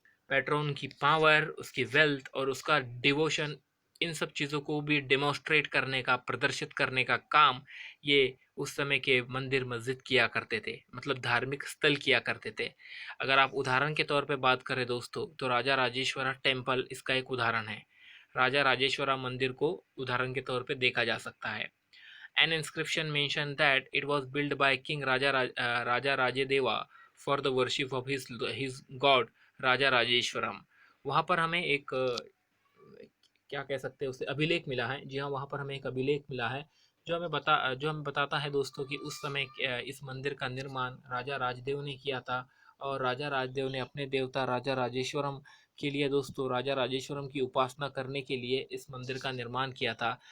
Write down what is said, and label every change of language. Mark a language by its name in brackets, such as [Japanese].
[Hindi] Patron की power, उसकी wealth और उसका डिवोशन, इन सब चीज़ों को भी डेमोन्स्ट्रेट करने का, प्रदर्शित करने का काम ये उस समय के मंदिर मस्जिद किया करते थे, मतलब धार्मिक स्थल किया करते थे। अगर आप उदाहरण के तौर पे बात करें दोस्तों, तो राजा राजेश्वरा टेम्पल इसका एक उदाहरण है। राजा राजेश्वरा मंदिर को उदाहरण के तौर पे देखा जा सकता है। [English] An inscription mentioned that it was built by King Raja Rajadewa for the worship of his god Raja Rajeshwaram. [Hindi] वहाँ पर हमें एक क्या कह सकते हैं, उसे अभिलेख मिला है। जी हाँ, वहाँ पर हमें एक अभिलेख मिला है जो हमें बताता है दोस्तों कि उस समय इस मंदिर का निर्माण राजा राजदेव ने किया था। और राजा राजदेव ने अपने देवता राजा राजेश्वरम के लिए दोस्तों, राजा राजेश्वरम की उपासना करने के लिए इस मंदिर का निर्माण किया था।